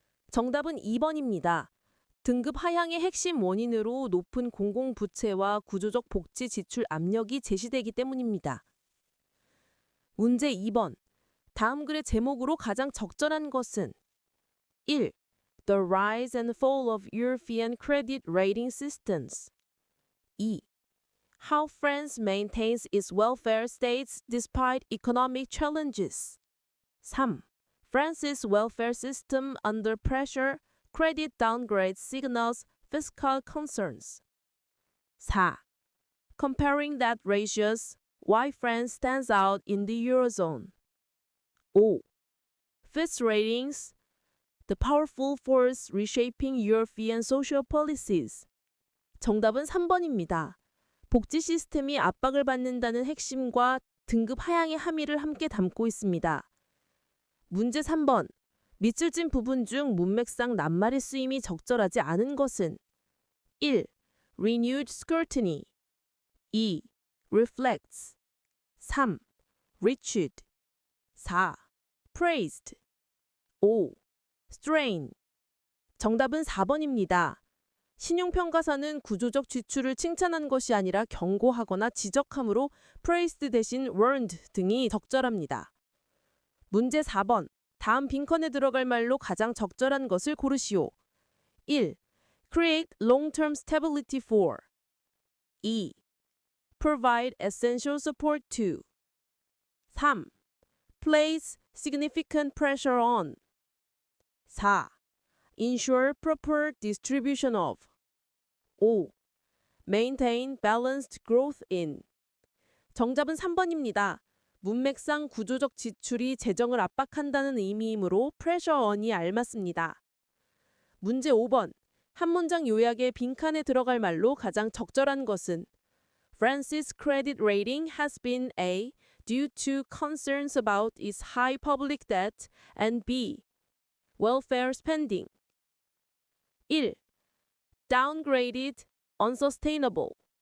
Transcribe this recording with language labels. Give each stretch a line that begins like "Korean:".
Korean: 정답은 2번입니다. 등급 하향의 핵심 원인으로 높은 공공부채와 구조적 복지 지출 압력이 제시되기 때문입니다. 문제 2번. 다음 글의 제목으로 가장 적절한 것은 1.
English: The rise and fall of European credit rating systems. 2. How France maintains its welfare states despite economic challenges. 3. France's welfare system under pressure, credit downgrade signals fiscal concerns. 4. Comparing that ratios, why France stands out in the Eurozone. 5. Fitch Ratings, the powerful force reshaping European social policies.
Korean: 정답은 3번입니다. 복지 시스템이 압박을 받는다는 핵심과 등급 하향의 함의를 함께 담고 있습니다. 문제 3번. 밑줄 진 부분 중 문맥상 낱말의 쓰임이 적절하지 않은 것은 1.
English: Renewed scrutiny 2. Reflects 3. Reached 4. Praised 5. Strain.
Korean: 정답은 4번입니다. 신용평가사는 구조적 지출을 칭찬한 것이 아니라 경고하거나 지적함으로 praised 대신 warned 등이 적절합니다. 문제 4번. 다음 빈칸에 들어갈 말로 가장 적절한 것을 고르시오. 1.
English: Create long-term stability for 2. Provide essential support to 3. Place significant pressure on 4. Ensure proper distribution of 5. Maintain balanced growth in.
Korean: 정답은 3번입니다. 문맥상 구조적 지출이 재정을 압박한다는 의미이므로 pressure on이 알맞습니다. 문제 5번. 한 문장 요약의 빈칸에 들어갈 말로 가장 적절한 것은 France's credit rating has been A.
English: due to concerns about its high public debt and B. welfare spending. 1. Downgraded, unsustainable.